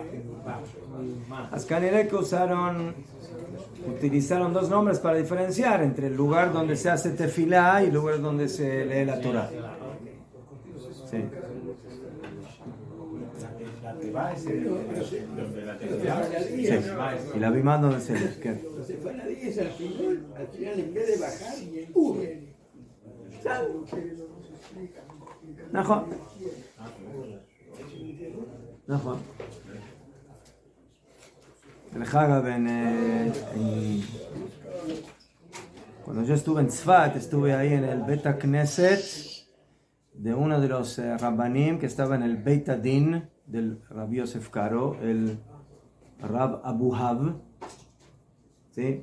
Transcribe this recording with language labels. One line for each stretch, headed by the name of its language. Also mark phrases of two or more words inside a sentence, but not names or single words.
Spanish: Ascaniré que utilizaron dos nombres para diferenciar entre el lugar donde se hace tefilá y el lugar donde se lee la Torah. Sí. La teba es donde la tefilá. Sí. Y la bimá donde se lee. ¿Qué? Los sefaradíes al final en vez de bajar,
Hebrew: נכון. נכון. דרך אגב,
Spanish: cuando yo estuve en Tzfat, estuve ahí en el
Hebrew: Beta Knesset
Spanish: de uno de los Rabbanim que estaba en el
Hebrew: Beit Adin
Spanish: del Rabbi Yosef Karo, el Rab Abu Hab. ¿Sí?